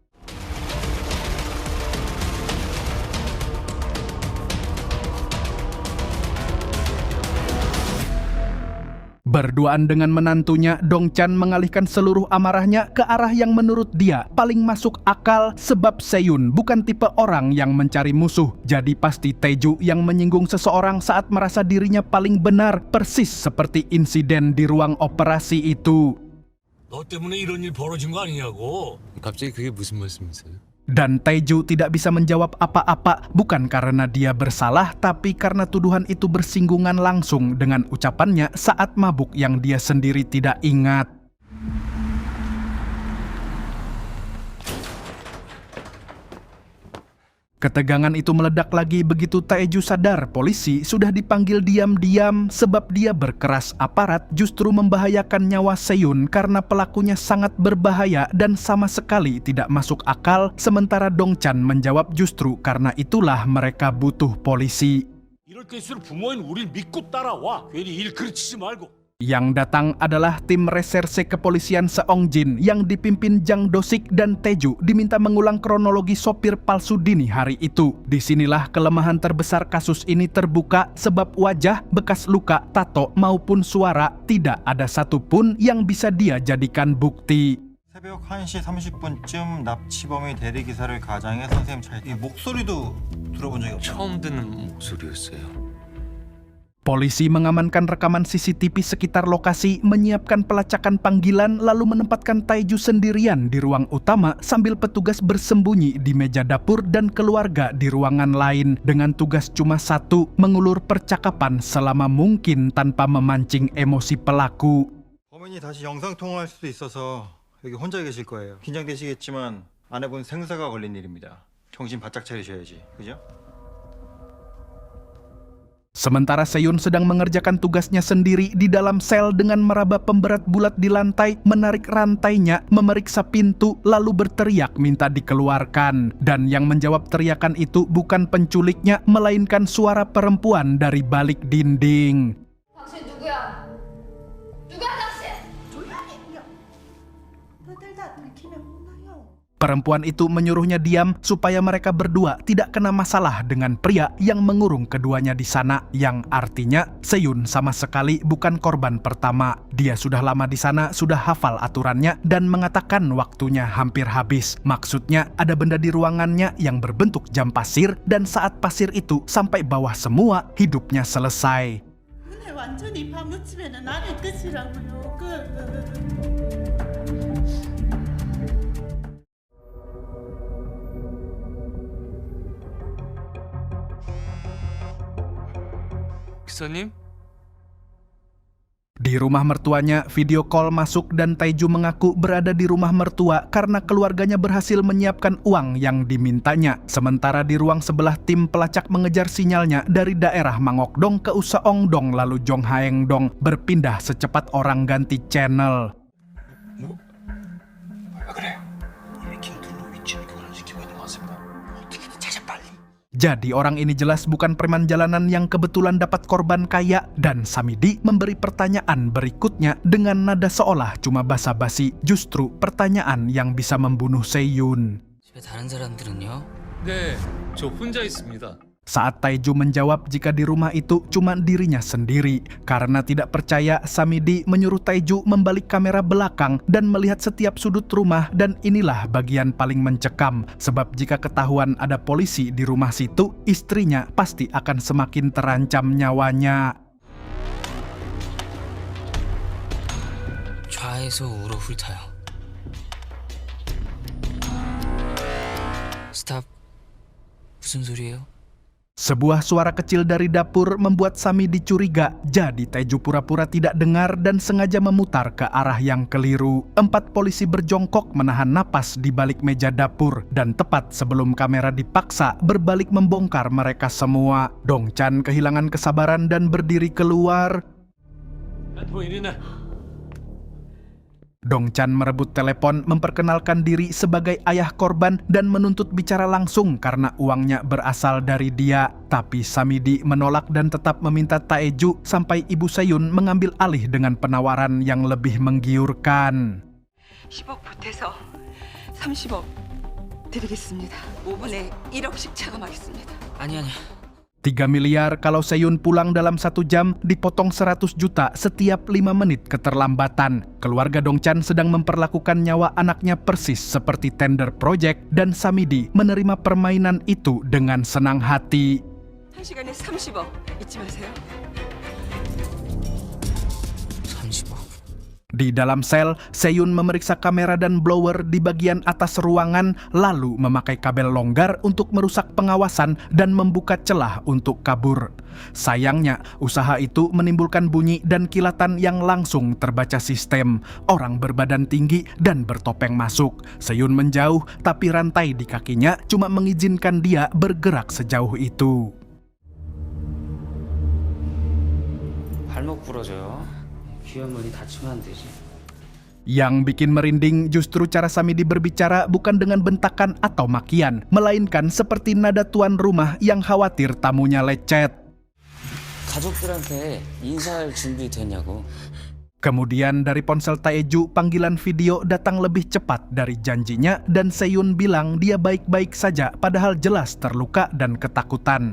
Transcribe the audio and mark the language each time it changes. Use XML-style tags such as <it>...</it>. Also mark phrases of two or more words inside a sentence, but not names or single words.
<id>Berduaan dengan menantunya, Dong-chan mengalihkan seluruh amarahnya ke arah yang menurut dia paling masuk akal sebab Se-yoon bukan tipe orang yang mencari musuh. Jadi pasti Tae-ju yang menyinggung seseorang saat merasa dirinya paling benar, persis seperti insiden di ruang operasi itu.</id> <ko>너 때문에 이런 일 벌어진 거 아니냐고. 갑자기 그게 무슨 말씀이세요?</ko> <id>Dan Tae-ju tidak bisa menjawab apa-apa, bukan karena dia bersalah, tapi karena tuduhan itu bersinggungan langsung dengan ucapannya saat mabuk yang dia sendiri tidak ingat. Ketegangan itu meledak lagi begitu Tae-ju sadar polisi sudah dipanggil diam-diam sebab dia berkeras aparat justru membahayakan nyawa Se-yoon karena pelakunya sangat berbahaya dan sama sekali tidak masuk akal, sementara Dong-chan menjawab justru karena itulah mereka butuh polisi.</id> <ko>이럴 때일수록 부모인 우릴 믿고 따라와. 괜히 일 그르치지 말고.</ko> <id>Yang datang adalah tim reserse kepolisian Seongjin yang dipimpin Jang Do-sik dan Tae-ju diminta mengulang kronologi sopir palsu dini hari itu. Disinilah kelemahan terbesar kasus ini terbuka sebab wajah, bekas luka, tato maupun suara tidak ada satupun yang bisa dia jadikan bukti.</id> <ko>새벽 1시 30분쯤 납치범의 대리기사를 가장해 선생님 이 목소리도 들어본 적이 없어요. 처음 듣는 목소리였어요.</ko> <id>Polisi mengamankan rekaman CCTV sekitar lokasi, menyiapkan pelacakan panggilan, lalu menempatkan Tae-ju sendirian di ruang utama sambil petugas bersembunyi di meja dapur dan keluarga di ruangan lain dengan tugas cuma satu, mengulur percakapan selama mungkin tanpa memancing emosi pelaku.</id> <ko>범인이 다시 영상 통화할 수도 있어서 여기 혼자 계실 거예요. 긴장되시겠지만 아내분 생사가 걸린 일입니다. 정신 바짝 차리셔야지, 그죠?</ko> <id>Sementara Seyun sedang mengerjakan tugasnya sendiri di dalam sel dengan meraba pemberat bulat di lantai, menarik rantainya, memeriksa pintu, lalu berteriak minta dikeluarkan. Dan yang menjawab teriakan itu bukan penculiknya, melainkan suara perempuan dari balik dinding.</id> <ko>당신 누구야? 누구야 당신?</ko> <id>Perempuan itu menyuruhnya diam supaya mereka berdua tidak kena masalah dengan pria yang mengurung keduanya di sana, yang artinya Seyun sama sekali bukan korban pertama. Dia sudah lama di sana, sudah hafal aturannya dan mengatakan waktunya hampir habis. Maksudnya ada benda di ruangannya yang berbentuk jam pasir dan saat pasir itu sampai bawah semua, hidupnya selesai.</id> <ko>완전히 파묻히면 나는 끝이라고요. 기사님?</ko> <id>Di rumah mertuanya,</id> <en>video call</en> <id>masuk dan Tae-ju mengaku berada di rumah mertua karena keluarganya berhasil menyiapkan uang yang dimintanya. Sementara di ruang sebelah tim pelacak mengejar sinyalnya dari daerah Mangokdong ke Usaongdong lalu Jonghaengdong, berpindah secepat orang ganti channel. Jadi orang ini jelas bukan preman jalanan yang kebetulan dapat korban kaya, dan Samidi memberi pertanyaan berikutnya dengan nada seolah cuma basa-basi, justru pertanyaan yang bisa membunuh Seyun.</id> <ko>집에 다른 사람들은요? 네, 저 혼자 있습니다.</ko> <id>Saat Tae-ju menjawab jika di rumah itu cuma dirinya sendiri. Karena tidak percaya, Samidi menyuruh Tae-ju membalik kamera belakang dan melihat setiap sudut rumah, dan inilah bagian paling mencekam. Sebab jika ketahuan ada polisi di rumah situ, istrinya pasti akan semakin terancam nyawanya.</id> <ko>좌에서 우로 훑어요. 스탑. 무슨 소리예요?</ko> <id>Sebuah suara kecil dari dapur membuat Samidi curiga, jadi Tae-ju pura-pura tidak dengar dan sengaja memutar ke arah yang keliru. 4 polisi berjongkok menahan napas di balik meja dapur, dan tepat sebelum kamera dipaksa berbalik membongkar mereka semua. Dongchan kehilangan kesabaran dan berdiri keluar. Dongchan merebut telepon, memperkenalkan diri sebagai ayah korban dan menuntut bicara langsung karena uangnya berasal dari dia. Tapi Samidi menolak dan tetap meminta Tae-ju sampai Ibu Seyun mengambil alih dengan penawaran yang lebih menggiurkan.</id> <ko>10억 보태서 30억 드리겠습니다. 5분에 1억씩 차감하겠습니다. 아니.</ko> <id>3 miliar kalau Seyun pulang dalam 1 jam, dipotong 100 juta setiap 5 menit keterlambatan. Keluarga Dongchan sedang memperlakukan nyawa anaknya persis seperti</id> <en>tender project,</en> <id>dan Samidi menerima permainan itu dengan senang hati.</id> <ko>1시간에 30억 잊지 마세요. 30억.</ko> <id>Di dalam sel, Seyun memeriksa kamera dan blower di bagian atas ruangan, lalu memakai kabel longgar untuk merusak pengawasan dan membuka celah untuk kabur. Sayangnya, usaha itu menimbulkan bunyi dan kilatan yang langsung terbaca sistem. Orang berbadan tinggi dan bertopeng masuk. Seyun menjauh, tapi rantai di kakinya cuma mengizinkan dia bergerak sejauh itu.</id> <ko>발목 부러져요. 귀여머리 다치면 안 되지.</ko> <id>Yang bikin merinding justru cara Samidi berbicara bukan dengan bentakan atau makian, melainkan seperti nada tuan rumah yang khawatir tamunya lecet.</id> <ko>가족들한테 인사할 준비 됐냐고.</ko> <id>Kemudian dari ponsel Taeju, panggilan video datang lebih cepat dari janjinya dan Seyun bilang dia baik-baik saja padahal jelas terluka dan ketakutan.</id>